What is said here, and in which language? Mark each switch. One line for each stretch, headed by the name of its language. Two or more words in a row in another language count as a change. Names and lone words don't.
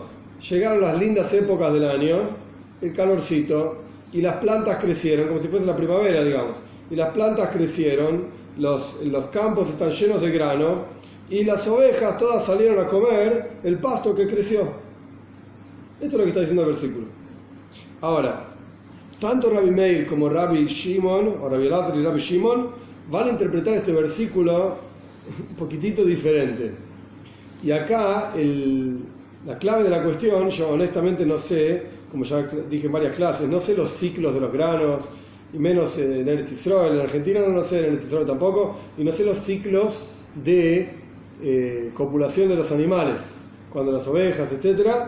Spanish: Llegaron las lindas épocas del año, el calorcito, y las plantas crecieron, como si fuese la primavera, digamos. Y las plantas crecieron, los campos están llenos de grano, y las ovejas todas salieron a comer el pasto que creció. Esto es lo que está diciendo el versículo. Ahora, Tanto Rabbi Meir como Rabbi Shimon, o Rabbi Elazar y Rabbi Shimon, van a interpretar este versículo un poquitito diferente. Y acá la clave de la cuestión, yo honestamente no sé, como ya dije en varias clases, no sé los ciclos de los granos, y menos en Eretz Israel, en Argentina no sé, en Eretz Israel tampoco, y no sé los ciclos de copulación de los animales, cuando las ovejas, etcétera.